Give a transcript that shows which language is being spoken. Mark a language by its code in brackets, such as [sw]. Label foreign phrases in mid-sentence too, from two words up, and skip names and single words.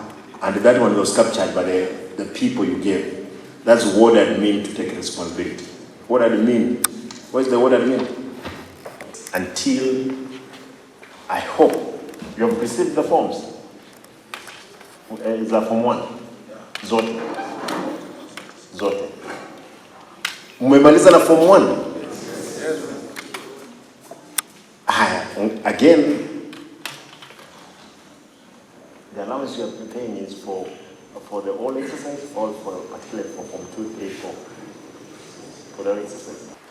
[en] And that one was captured by the people you gave. That's what I mean to take responsibility. What I mean? What's the word I mean? Until I hope you have received the forms. Is that form 1? [sw] Zote. Umemaliza na form 1? [en] Yes. Again, the allowance you are preparing is for the all exercise or particularly for form 2, 3, 4. For the exercise.